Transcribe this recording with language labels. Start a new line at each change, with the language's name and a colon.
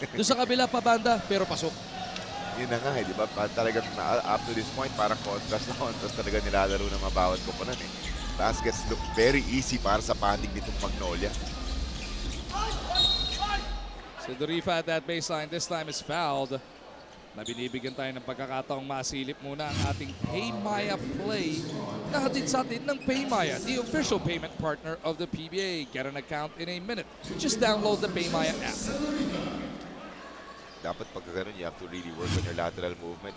Filipino: Doon sa kabila pabanda, pero pasok. Yun na nga, di ba? Talagang
English: up to this point,
Filipino: parang contrast talaga nilalaro ng mga bawat koponan eh.
English: Baskets look very easy para sa panig nitong Magnolia. Sedoripa at that baseline, this time is fouled.
Filipino: Na binibigyan tayo ng pagkakataong masilip muna ang ating Paymaya play na hatid sa atin ng Paymaya,
English: the official payment partner of the PBA. Get an account in a minute. Just download the Paymaya app. Dapat pagka ganun, you have to really work on your lateral movement.